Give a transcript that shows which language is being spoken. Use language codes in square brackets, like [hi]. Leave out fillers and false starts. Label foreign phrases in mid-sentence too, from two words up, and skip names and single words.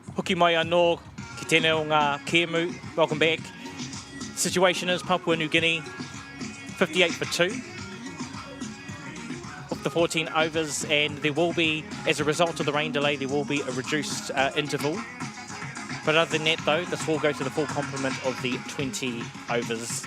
[mi] Hoki mai anō, ki tēnei o ngā Kēmu. [en] Welcome back. Situation is Papua New Guinea, 58 for 2. Of the 14 overs, and there will be, as a result of the rain delay, there will be a reduced interval. But other than that, though, this will go to the full complement of the 20 overs.